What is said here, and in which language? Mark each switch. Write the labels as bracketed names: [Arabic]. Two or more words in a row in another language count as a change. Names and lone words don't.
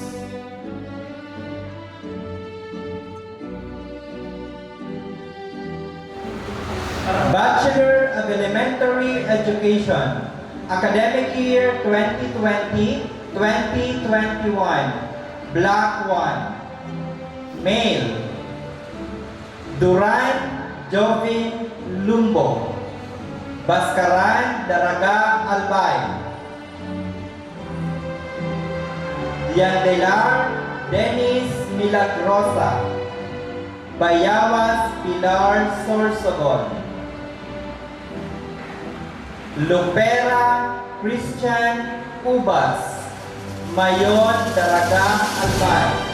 [English] Bachelor of Elementary Education, Academic Year 2020-2021, Block 1. Male, Duran Jovin Lumbo, Baskaran Daraga Albay, Yandelar Dennis Milagrosa, Bayawas Pilar Sorsogon, Lupera Christian Ubas, Mayon Daraga Albay,